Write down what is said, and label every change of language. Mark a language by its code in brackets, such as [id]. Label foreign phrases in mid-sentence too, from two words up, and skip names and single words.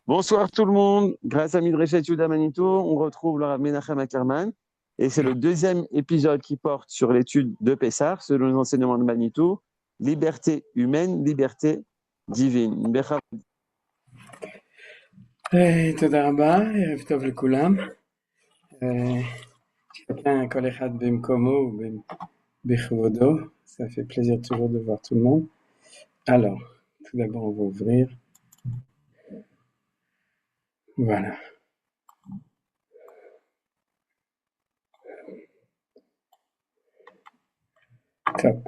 [fr] Bonsoir tout le monde. Grâce à Midreshet Yuda Manito, on retrouve le Rav Menachem Ackerman. Et c'est le deuxième épisode qui porte sur l'étude de Pessah, selon les enseignements de Manito. Liberté humaine, liberté divine. [he] תודה רבה, ערב טוב לכולם. chacun, כל אחד במקומו ובכבודו. [fr] Ça fait plaisir toujours de voir tout le monde. Alors, tout d'abord, on va ouvrir. Voilà. Top.